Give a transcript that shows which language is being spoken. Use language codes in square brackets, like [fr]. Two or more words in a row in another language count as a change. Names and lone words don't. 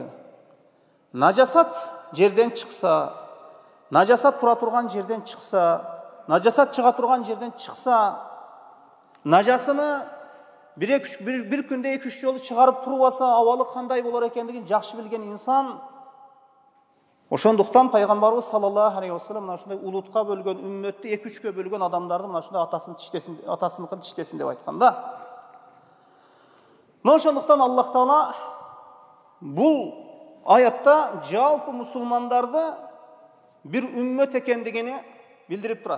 [ky] Нажасат жерден чыкса, нажасат тура турган жерден чыкса, нажасат чыга турган жерден чыкса, нажасыны бир күндө 2-3 жолу чыгарып турбаса, абалы кандай болор экендигин жакшы билген инсан. Ошондуктан Пайгамбарыбыз [ar] صلى الله عليه وسلم [ky] мына ушундай улутка бөлгөн, үммөттү 2-3кө бөлгөн адамдарды мына ушундай атасыныкын тиштесин деп айткан да. Мына ошондуктан Аллах Таала бул аятта жалпы мусулмандарды бир үммөт экендигини билдирип турат.